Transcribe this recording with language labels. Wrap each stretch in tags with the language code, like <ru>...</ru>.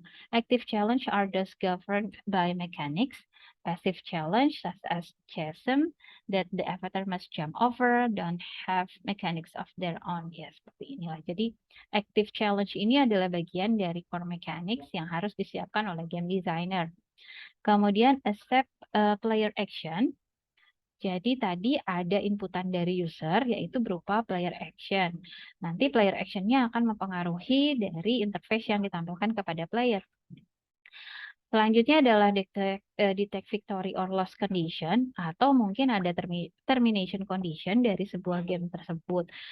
<en>Active challenge are thus governed by mechanics. Passive challenge such as chasm that the avatar must jump over don't have mechanics of their own.</en> <id>Ya, seperti inilah. Jadi active challenge ini adalah bagian dari core mechanics yang harus disiapkan oleh game designer. Kemudian</id> <en>accept player action.</en> <id>Jadi tadi ada inputan dari user yaitu berupa player action. Nanti player actionnya akan mempengaruhi dari interface yang ditampilkan kepada player. Selanjutnya adalah</id> <en>detect victory or loss condition</en> <id>atau mungkin ada</id> <en>termination condition</en> <id>dari sebuah game tersebut.</id>